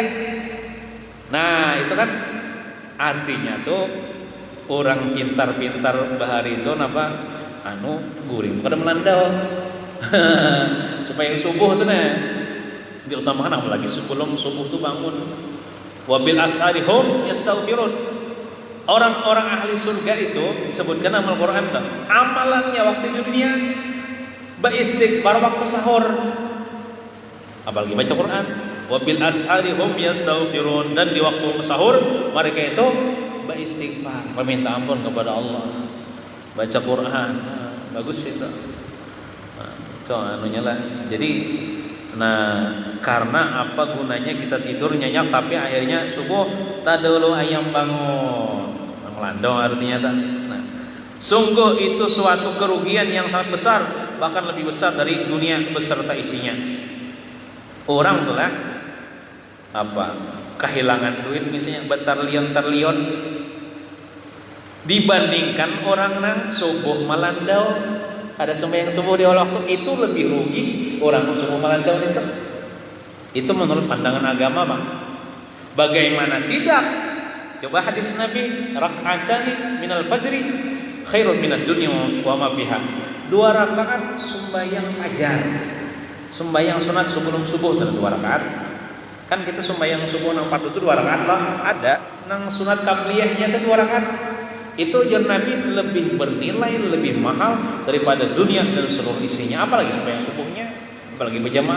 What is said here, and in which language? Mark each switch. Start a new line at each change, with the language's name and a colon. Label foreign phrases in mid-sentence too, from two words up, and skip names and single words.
Banjar: Nah itu kan artinya tuh orang pintar-pintar bahari itu guring kada melandau.
Indonesian: Supaya subuh tuh diutamakan, apalagi sebelum subuh tuh bangun.
Arabic: وبالأسحار هم يستغفرون.
Indonesian: Orang-orang ahli surga itu disebutkan dalam Al-Quran, amalannya waktu di dunia beristighfar waktu sahur, apalagi baca Quran.
Arabic: وبالأسحار هم يستغفرون,
Indonesian: dan di waktu sahur mereka itu beristighfar, meminta ampun kepada Allah, baca Quran. Bagus itu. Itu anunya lah. Jadi karena apa gunanya kita tidur nyenyak tapi akhirnya subuh tadulu ayam bangun melandau artinya sungguh itu suatu kerugian yang sangat besar, bahkan lebih besar dari dunia beserta isinya. Orang tuh lah kehilangan duit misalnya bertriliun dibandingkan orang nang subuh melandau ada sembahyang subuh di awal waktu, itu lebih rugi orang subuh malandau itu. Itu menurut pandangan agama, Bang. Bagaimana tidak? Coba hadis Nabi,
Arabic: ركعتا الفجر خير من الدنيا وما فيها.
Indonesian: 2 rakaat sembahyang fajar. Sembahyang sunat sebelum subuh 2 rakaat.
Banjar: Kan kita sembahyang subuh nang fardu itu 2 rakaat lah, ada.
Indonesian: Nang sunat qabliyahnya itu 2 rakaat. Itu jar Nabi lebih bernilai, lebih mahal daripada dunia dan seluruh isinya, apalagi sembahyang subuhnya, apalagi berjamaah.